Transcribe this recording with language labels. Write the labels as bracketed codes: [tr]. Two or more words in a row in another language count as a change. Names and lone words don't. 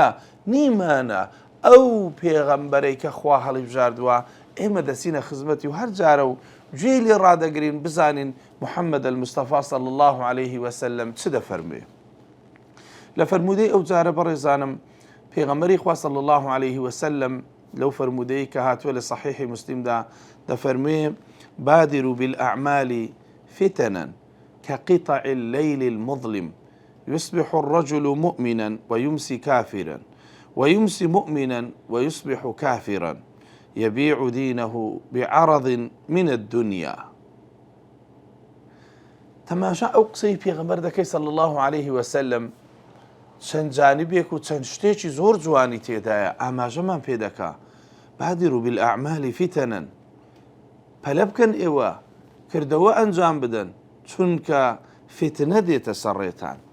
[ckb] نیمانە ئەو پێغەمبەرەی کە خوا هەڵی بژاردووە ئێمە دەچینە خزمەتی و هەر جارە و گوێ لێ ڕادەگرین بزانین محەممەد المستەفا [ar] صلی الله عليه وسلم [ckb] چ دەفەرموێ. لە فەرمودەی ئەو جارە بەڕێزانم پێغەمبەری خوا [ar] صلی الله عليه وسلم [ckb] لەو فەرمودەی کە هاتووە لە صحیحی مسلمدا دەفەرموێ [ar] بادروا بالأعمال فتنا كقطع الليل المظلم يصبح الرجل مؤمنا ويمسي كافرا ويمسي مؤمنا ويصبح كافرا يبيع دينه بعرض من الدنيا. [ckb] تماشا ئەو قسەی پێغەمبەر دەکەی [ar] صلی الله عليه وسلم [ckb] چەند جانبێک و چەند شتێکی زۆر جوانی تێدایە، ئاماژەمان پێ دەکا. [ar] بادروا بالأعمال فتنا، [ckb] پەلە بکەن ئێوە کردەوە ئەنجام بدەن چونکە فتنە دێتە سەرڕێتان.